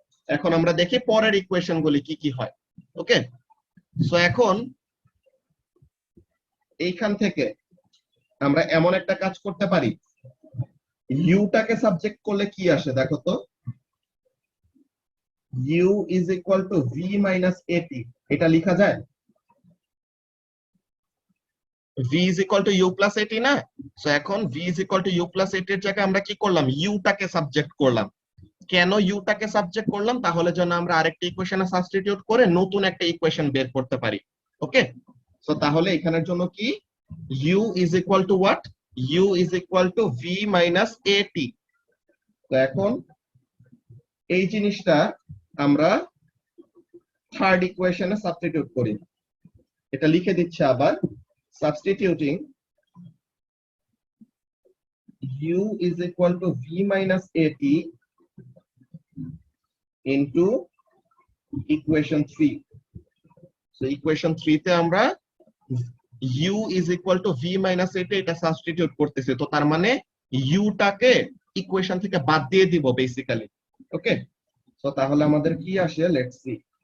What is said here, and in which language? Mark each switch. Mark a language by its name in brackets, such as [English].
[Bangla] এখন আমরা দেখি পরের ইকুয়েশন গুলি কি কি হয়। ওকে, সো এখন এইখান থেকে আমরা এমন একটা কাজ করতে পারি, ইউটাকে সাবজেক্ট করলে কি আসে দেখো তো, [English] u is equal to v minus at, [Bangla] এটা লেখা যায় [English] v is equal to u plus at [Bangla] না? সো এখন [English] v is equal to u plus at [Bangla] এর জায়গায় আমরা কি করলাম, ইউটাকে সাবজেক্ট করলাম। কেন ইউটাকে সাবজেক্ট করলাম? তাহলে যেন আমরা আরেকটা ইকুয়েশনে সাবস্টিটিউট করে নতুন একটা ইকুয়েশন বের করতে পারি। [English] okay, so [Bangla] তাহলে এখানের জন্য কি, [English] u is equal to what, u is equal to v minus at। [Bangla] তো এখন এই জিনিসটা আমরা থার্ড ইকুয়েশনে সাবস্টিটিউট করি। এটা লিখে দিচ্ছে আবার, [English] Substituting u is equal to v minus at into equation 3। [Bangla] so equation 3 তে আমরা [English] u is equal to v minus at [Bangla] এটা সাবস্টিটিউট করতেছি, তো তার মানে u টাকে ইকুয়েশন থেকে বাদ দিয়ে দিব বেসিক্যালি। ওকে, সো তাহলে আমাদের কি আসে, লেটস সি।